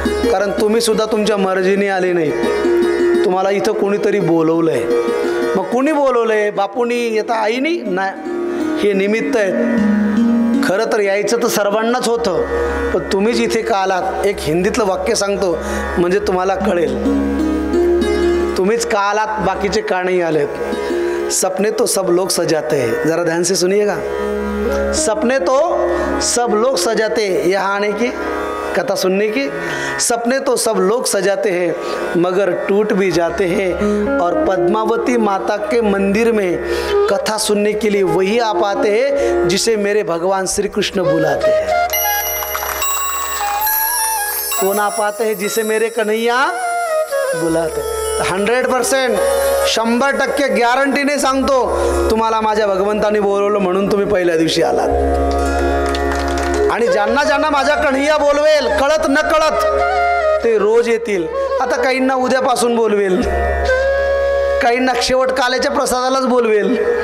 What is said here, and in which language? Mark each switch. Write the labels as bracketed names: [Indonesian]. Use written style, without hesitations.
[Marathi] कारण तुम्ही सुद्धा तुमच्या मर्जीने आले नाही. तुम्हाला इथं कोणीतरी बोलवलंय. मग कोणी बोलवलंय? बापूनी येता आईनी नाही, हे निमित्त आहेत. खरं तर यायचं तर सर्वांनाच होतं, पण तुम्हीच इथे का आलात? एक हिंदीतलं वाक्य सांगतो म्हणजे तुम्हाला कळेल. तुम्हीच का आलात, बाकीचे का नाही आलेत. [Hindi] सपने तो सब लोग सजाते हैं, जरा ध्यान से सुनिएगा. सपने तो सब लोग सजाते, यहाँ आने की कथा सुनने की। सपने तो सब लोग सजाते हैं मगर टूट भी जाते हैं, और पद्मावती माता के मंदिर में कथा सुनने के लिए वही आ पाते हैं जिसे मेरे भगवान श्री कृष्ण बुलाते हैं। कौन आ पाते हैं? जिसे मेरे कन्हैया बुलाते हैं। [Marathi] 100% 100% गॅरंटीने सांगतो तुम्हाला माझ्या भगवंतानी बोलवलं म्हणून तुम्ही पहिल्या दिवशी आलात। आणि ज्यांना ज्यांना माझ्या कन्हैया बोलवेल कळत न कळत ते रोज येतील। आता काहींना उद्यापासून बोलवेल, काहींना शेवट काल्याच्या प्रसादालाच बोलवेल।